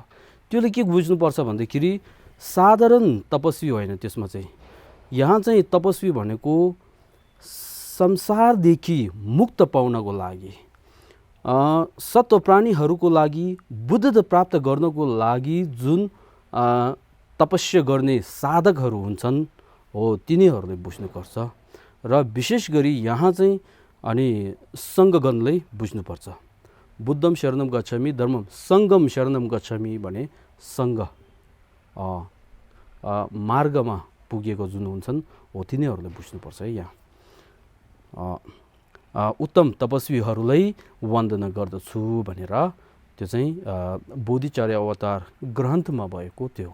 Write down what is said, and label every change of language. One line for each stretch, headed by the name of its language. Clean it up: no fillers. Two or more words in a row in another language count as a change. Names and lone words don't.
Nepali: त्यसले के बुझ्नुपर्छ भन्दाखेरि साधारण तपस्वी होइन, त्यसमा चाहिँ यहाँ चाहिँ तपस्वी भनेको संसारदेखि मुक्त पाउनको लागि, सत्व प्राणीहरूको लागि, बुद्धता प्राप्त गर्नको लागि जुन तपस्या गर्ने साधकहरू हुन्छन् हो तिनीहरूले बुझ्नुपर्छ। र विशेष गरी यहाँ चाहिँ अनि सङ्घगणलाई बुझ्नुपर्छ।
Pali: बुद्धम शरणम गच्छामि, धर्मम सङ्गम शरणम गच्छामि
Nepali: भने सङ्घ मार्गमा पुगेको जुन हुन्छन् हो तिनीहरूले बुझ्नुपर्छ है। यहाँ उत्तम तपस्वीहरूलाई वन्दना गर्दछु भनेर त्यो चाहिँ बोधिचर्य अवतार ग्रन्थमा भएको त्यो।